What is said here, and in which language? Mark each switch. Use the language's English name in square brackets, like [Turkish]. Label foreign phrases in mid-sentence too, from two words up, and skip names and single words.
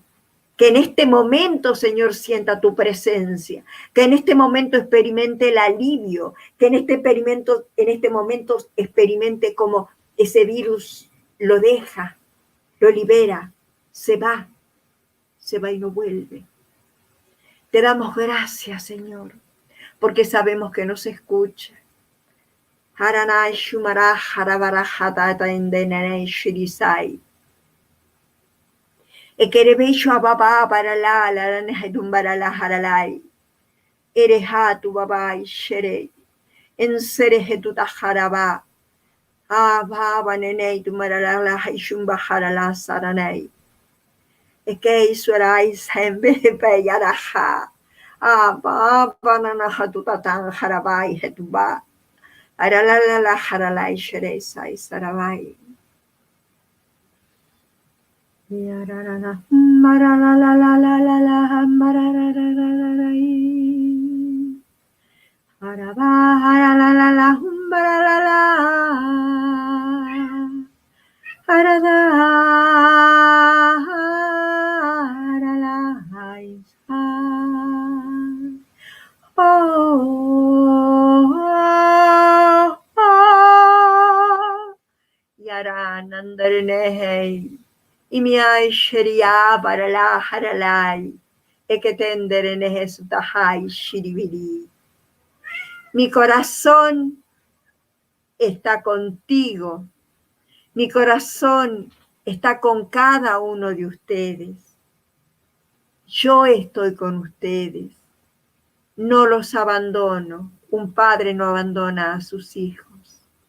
[Spanish] Que en este momento, Señor, sienta tu presencia, que en este momento experimente el alivio, que en este momento experimente como ese virus lo deja, lo libera, se va y no vuelve. Te damos gracias, Señor, porque sabemos que nos escucha. Haranay shumara harabarajata endenanay shirisai. Ekerebesho ababa para la nehedumbara la haralai. Erehatu babai shere. Enserehetu taharaba. Ababa nenei tumara la haishumba harala saranai. Ekei surai sembe peyaraha. Ababa nanahatu tatan harabai hetuba. Aralala la haralai shere sai sarabai. Yarara marala la la la la la marara la la la la haraba harala la la marala la harada harala yaran andarne y mi ay sheria para la haralai, e que tenderene jesutahai shiribiri. Mi corazón está contigo, mi corazón está con cada uno de ustedes. Yo estoy con ustedes, no los abandono. Un padre no abandona a sus hijos.